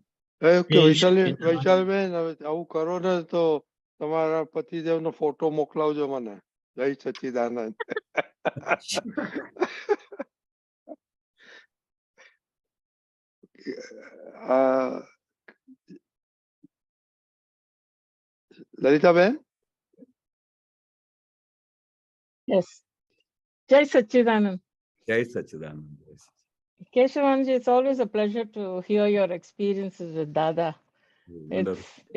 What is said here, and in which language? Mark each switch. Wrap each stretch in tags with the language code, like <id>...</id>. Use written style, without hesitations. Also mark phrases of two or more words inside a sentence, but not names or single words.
<gu>ઓકે વૈશાલીબેન, હવે આવું કરો ને તો તમારા પતિદેવનો ફોટો મોકલાવજો મને. જય સચ્ચિદાનંદ. લલિતાબેન.</gu> <en>Yes.</en> <gu>જય સચ્ચિદાનંદ. જય સચ્ચિદાનંદ.</gu> <en>Keshavanji, it's always a pleasure to hear your experiences with Dada. Wonderful. It's</en>